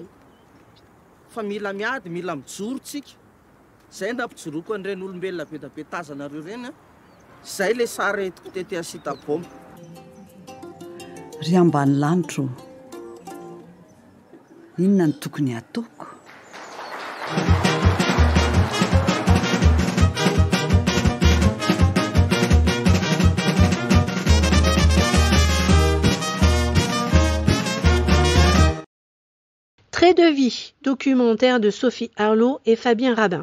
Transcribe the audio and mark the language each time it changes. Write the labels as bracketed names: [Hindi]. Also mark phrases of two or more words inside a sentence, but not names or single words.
[Malagasy] Fa mila miady, mila mijoro tsika. Zay nampijoroko an'ireny olombelona be da be tazanareo ireny. Zay le sary etiko tety Sitabômy. Ry ambany lanitro, inona ny tokony ataoko? [French] Trait de vie, documentaire de Sophie Arlot et Fabien Rabin.